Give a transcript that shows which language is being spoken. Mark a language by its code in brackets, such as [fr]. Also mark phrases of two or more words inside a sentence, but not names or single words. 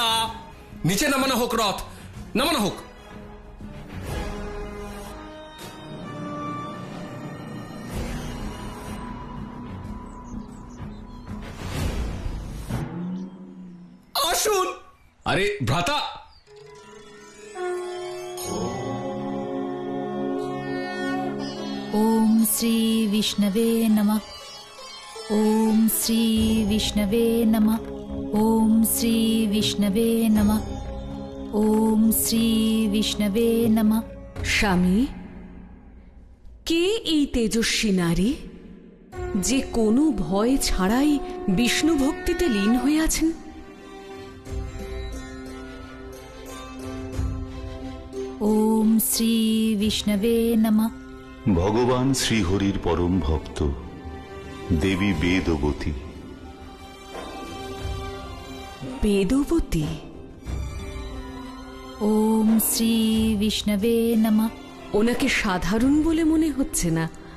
[bn] নিচে নামানো হোক, রথ নামানো হোক। আসুন। আরে ভ্রাতা, [sa] ओम श्री विष्णवे नमः। ओम श्री विष्णवे नमः। ओम श्री विष्णवे नमः। ओम श्री विष्णवे नमः। [bn] স্বামী, কে এই তেজস্বী নারী যে কোনো ভয় ছাড়াই বিষ্ণু ভক্তিতে লীন হয়ে আছেন? [sa] ओम श्री विष्णवे नमः। [bn] ভগবান শ্রীহরির পরম ভক্ত দেবী বেদবতী। বেদবতী? [sa] ওম শ্রী বিষ্ণবে নমঃ। [bn] ওনাকে সাধারণ বলে মনে হচ্ছে না।